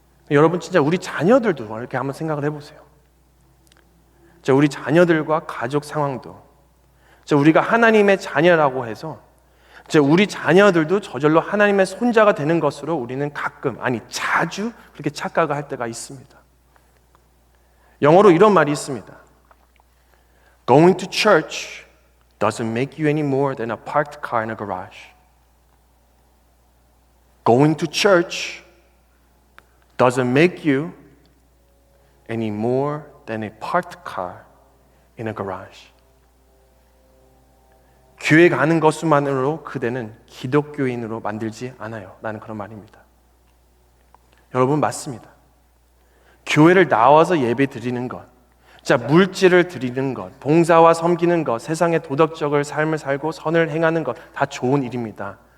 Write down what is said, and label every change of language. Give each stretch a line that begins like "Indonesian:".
Korean: 여러분, 진짜 우리 자녀들도 이렇게 한번 생각을 해보세요. 우리 자녀들과 가족 상황도, 우리가 하나님의 자녀라고 해서 우리 자녀들도 저절로 하나님의 손자가 되는 것으로 우리는 가끔, 자주 그렇게 착각을 할 때가 있습니다. 영어로 이런 말이 있습니다.
English: Going to church doesn't make you any more than a parked car in a garage. Going to church doesn't make you any more than a parked car in a garage.
Korean: 교회 가는 것만으로 그대는 기독교인으로 만들지 않아요 라는 그런 말입니다. 여러분, 맞습니다. 교회를 나와서 예배 드리는 것, 물질을 드리는 것, 봉사와 섬기는 것, 세상의 도덕적인 삶을 살고 선을 행하는 것, 다 좋은 일입니다.